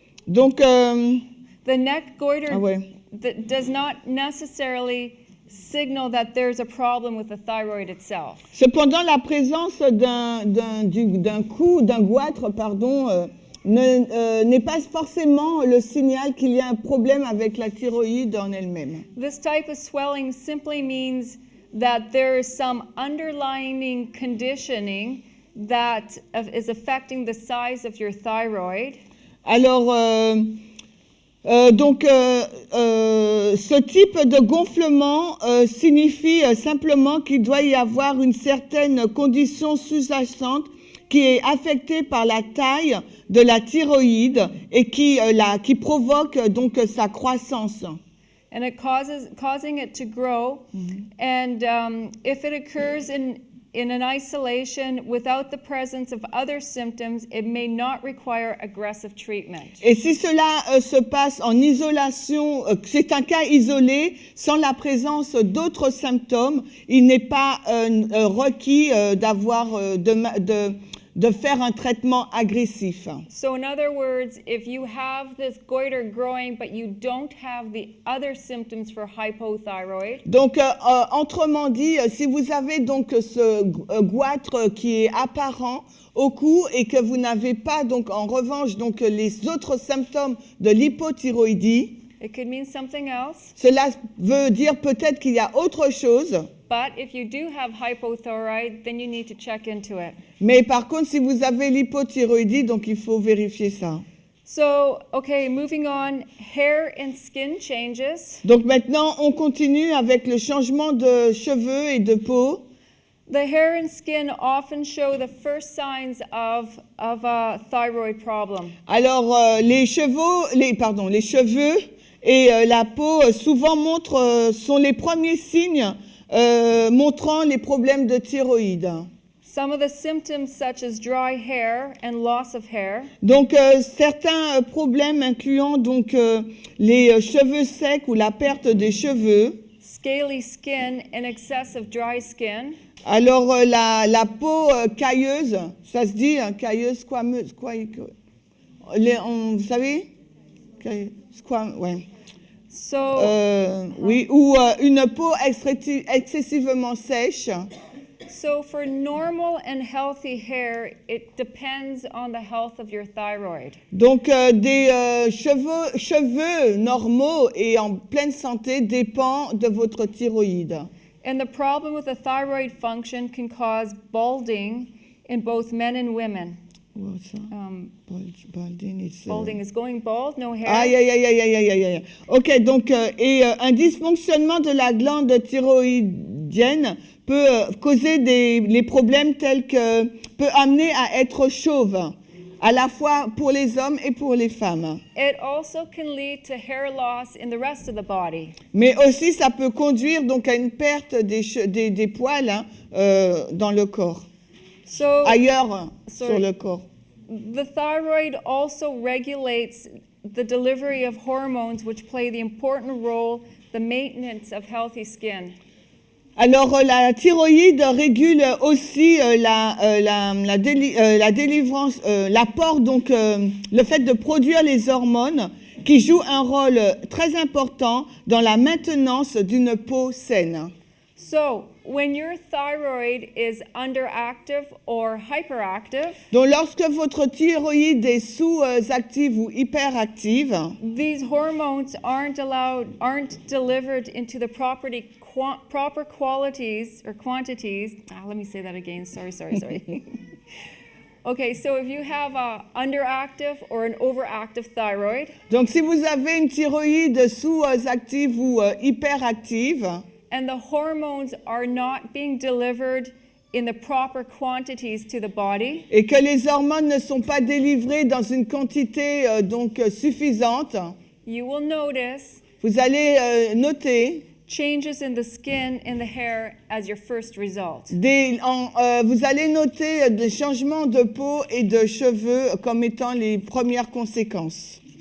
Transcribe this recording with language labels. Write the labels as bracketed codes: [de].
[fr] Donc, [en] the neck goiter [fr] ah ouais. [en] does not necessarily signal that there's a problem with the thyroid itself. [fr] Cependant, la présence d'un cou, d'un goitre, pardon, n'est pas forcément le signal qu'il y a un problème avec la thyroïde en elle-même. [en] This type of swelling simply means that there is some underlying conditioning that is affecting the size of your thyroid. [fr] Alors, ce type de gonflement signifie simplement qu'il doit y avoir une certaine condition sous-jacente qui est affectée par la taille de la thyroïde et qui provoque donc sa croissance. [en] And it causing it to grow. And if it occurs in an isolation without the presence of other symptoms, it may not require aggressive treatment. [fr] Et si cela se passe en isolation, c'est un cas isolé, sans la présence d'autres symptômes, il n'est pas requis de faire un traitement agressif. [en] So in other words, if you have this goiter growing but you don't have the other symptoms for hypothyroid, [fr] Donc, autrement dit, si vous avez donc ce goitre qui est apparent au cou et que vous n'avez pas donc en revanche donc les autres symptômes de l'hypothyroïdie, [en] it could mean something else. [fr] cela veut dire peut-être qu'il y a autre chose. [en] But if you do have hypothyroid, then you need to check into it. [fr] Mais par contre, si vous avez l'hypothyroïdie, donc il faut vérifier ça. [en] So, okay, moving on, hair and skin changes. [fr] Donc maintenant, on continue avec le changement de cheveux et de peau. [en] The hair and skin often show the first signs of a thyroid problem. [fr] Alors, les cheveux et la peau souvent sont les premiers signes montrant les problèmes de thyroïde. [en] Some of the symptoms such as dry hair and loss of hair, [fr] Donc, certains problèmes incluant donc les cheveux secs ou la perte des cheveux. [en] scaly skin, and excessive dry skin. [fr] Alors, la peau cailleuse, ça se dit, hein, cailleuse, squameuse, vous savez? Ouais. [en] So, [fr] Oui, ou une peau excessivement sèche. [en] So for normal and healthy hair, it depends on the health of your thyroid. [fr] Donc, des cheveux normaux et en pleine santé dépend de votre thyroïde. [en] And the problem with the thyroid function can cause balding in both men and women. What's that? Balding is, Balding is going bald, no hair. [fr] Aïe, aïe, aïe, aïe, aïe, aïe, aïe, aïe. Ok, donc, un dysfonctionnement de la glande thyroïdienne peut causer les problèmes tels que, peut amener à être chauve, à la fois pour les hommes et pour les femmes. [en] It also can lead to hair loss in the rest of the body. [fr] Mais aussi, ça peut conduire donc à une perte des poils hein, dans le corps, [en] So [fr] ailleurs [en] Sorry. [fr] sur le corps. [en] the thyroid also regulates the delivery of hormones which play the important role the maintenance of healthy skin. [fr] Alors, la thyroïde régule aussi la délivrance, l'apport, donc le fait de produire les hormones qui jouent un rôle très important dans la maintenance d'une peau saine. [en] So, when your thyroid is underactive or hyperactive, [fr] Donc, lorsque votre thyroïde est sous-active ou hyperactive, [en] these hormones aren't delivered into the proper qualities or quantities. Let me say that again. Sorry. Okay, so if you have a underactive or an overactive thyroid, [fr] donc si vous avez une thyroïde sous-active ou hyperactive, [en] and the hormones are not being delivered in the proper quantities to the body, [fr] et que les hormones ne sont pas délivrées dans une quantité donc suffisante, [en] you will notice [fr] vous allez noter [en] changes in the skin and the hair as your first result. [fr] vous allez noter des changements de peau et de cheveux comme étant les premières conséquences.